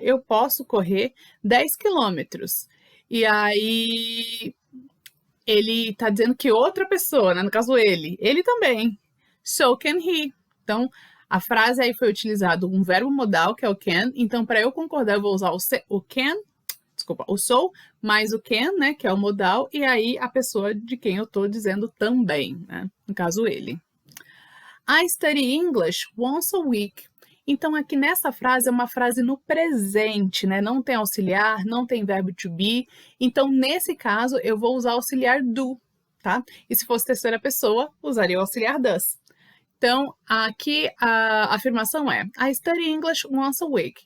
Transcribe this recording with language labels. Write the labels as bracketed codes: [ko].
[pt] Eu posso correr 10 quilômetros. E aí, ele está dizendo que outra pessoa, né? No caso ele também. [en] So can he. [pt] Então, A frase aí foi utilizado um verbo modal, que é o can. Então, para eu concordar, eu vou usar o can, desculpa, o so, mais o can, né, que é o modal, e aí a pessoa de quem eu estou dizendo também, né? No caso, ele. [en] I study English once a week. [pt] Então, aqui nessa frase é uma frase no presente, né? Não tem auxiliar, não tem verbo to be. Então, nesse caso, eu vou usar o auxiliar do, tá? E se fosse terceira pessoa, usaria o auxiliar does. Então, aqui a afirmação é [en] I study English once a week.